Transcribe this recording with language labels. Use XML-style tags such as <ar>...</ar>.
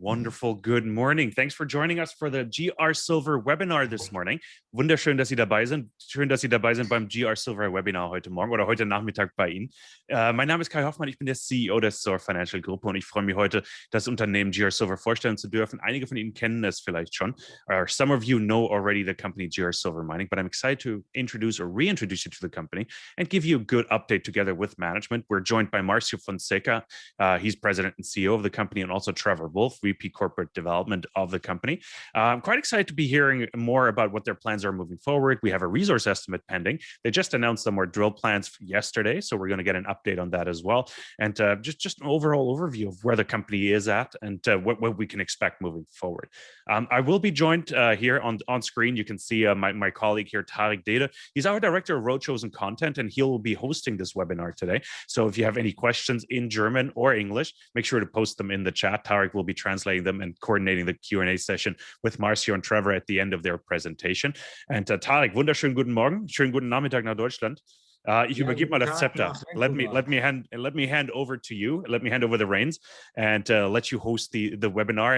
<en>Wonderful good morning. Thanks for joining us for the GR Silver Webinar this morning.</en> <de>Wunderschön, dass Sie dabei sind. Schön, dass Sie dabei sind beim GR Silver Webinar heute Morgen oder heute Nachmittag bei Ihnen. Mein Name ist Kai Hoffmann. Ich bin der CEO der Soar Financial Gruppe und ich freue mich heute, das Unternehmen GR Silver vorstellen zu dürfen. Einige von Ihnen kennen es vielleicht schon.</de> <en>Or some of you know already the company GR Silver Mining, but I'm excited to introduce or reintroduce you to the company and give you a good update together with management. We're joined by Marcio Fonseca. He's president and CEO of the company, and also Trevor, Woolfe, VP Corporate Development of the company. I'm quite excited to be hearing more about what their plans are moving forward. We have a resource estimate pending. They just announced some more drill plans yesterday, so we're going to get an update on that as well. And just an overall overview of where the company is at and what we can expect moving forward. I will be joined here on screen. You can see my colleague here, Tarik, Dede. He's our Director of Roadshows and Content, and he'll be hosting this webinar today. So if you have any questions in German or English, make sure to post them in the chat. Tarik will be translating them and coordinating the Q&A session with Marcio and Trevor at the end of their presentation.</en> <de>And Tarik, wunderschönen guten Morgen, schönen guten Nachmittag nach Deutschland. Ich übergebe mal das Zepter.</de> <en>Let me hand over to you. Let me hand over the reins and let you host the webinar.</en>